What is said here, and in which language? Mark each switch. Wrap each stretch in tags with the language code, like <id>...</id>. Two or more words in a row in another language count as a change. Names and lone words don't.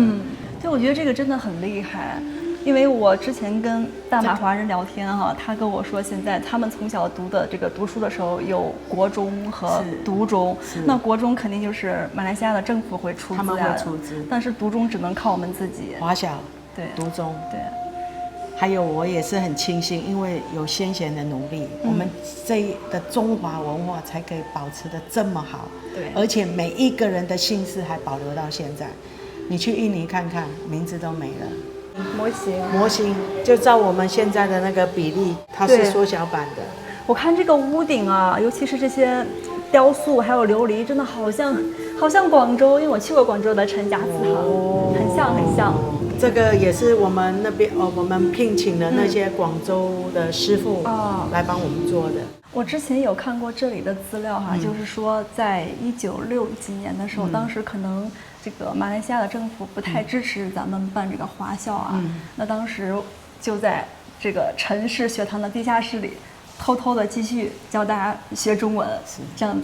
<zh>對，我覺得這個真的很厲害。因為我之前跟大馬華人聊天他跟我說，現在他們從小讀書的時候有國中和獨中，那國中肯定就是馬來西亞的政府會出資，他們會出資，但是獨中只能靠我們自己。華小對獨中對，還有我也是很慶幸，因為有先賢的努力，我們這的中華文化才可以保持得這麼好。對，而且每一個人的姓氏還保留到現在。你去印尼看看，名字都沒了。模型就照我們現在的那個比例，它是縮小版的。我看這個屋頂尤其是這些雕塑還有琉璃，真的好像廣州，因為我去過廣州的陳家祠堂，很像。這個也是我們那邊我們聘請的那些廣州的師傅來幫我們做的。我之前有看過這裡的資料就是說在1960幾年的時候，當時可能這個馬來西亞的政府不太支持咱們辦這個華校那當時就在這個陳氏學堂的地下室裡偷偷的繼續教大家學中文，這樣子。</zh>